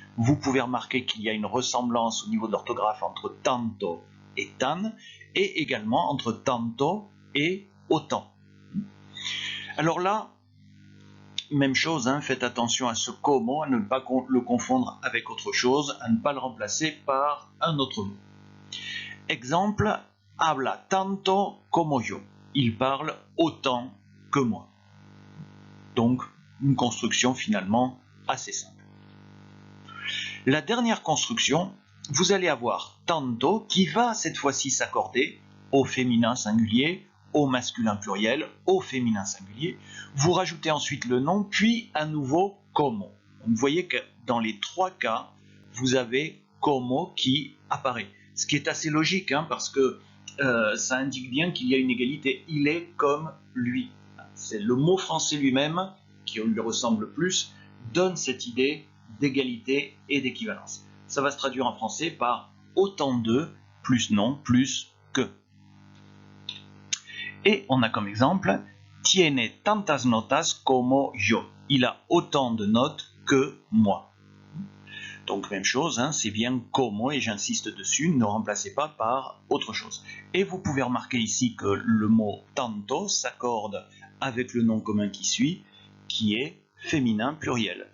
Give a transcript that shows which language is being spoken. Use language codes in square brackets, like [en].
[fr] Vous pouvez remarquer qu'il y a une ressemblance au niveau de l'orthographe entre tanto et tan, et également entre tanto et autant. Alors là, même chose, faites attention à ce como, à ne pas le confondre avec autre chose, à ne pas le remplacer par un autre mot. [es] Exemple, habla tanto como yo. [fr] Il parle autant que moi. Donc, une construction finalement assez simple. La dernière construction, vous allez avoir tanto qui va cette fois-ci s'accorder au féminin singulier, au masculin pluriel, au féminin singulier. Vous rajoutez ensuite le nom, puis à nouveau como. Vous voyez que dans les 3 cas, vous avez como qui apparaît. Ce qui est assez logique, parce que ça indique bien qu'il y a une égalité. Il est comme lui. C'est le mot français lui-même, qui lui ressemble plus, donne cette idée d'égalité et d'équivalence. Ça va se traduire en français par autant de, plus non, plus que. Et on a comme exemple, [es] tiene tantas notas como yo. [fr] Il a autant de notes que moi. Donc même chose, c'est bien como et j'insiste dessus, ne remplacez pas par autre chose. Et vous pouvez remarquer ici que le mot tanto s'accorde avec le nom commun qui suit, qui est féminin pluriel.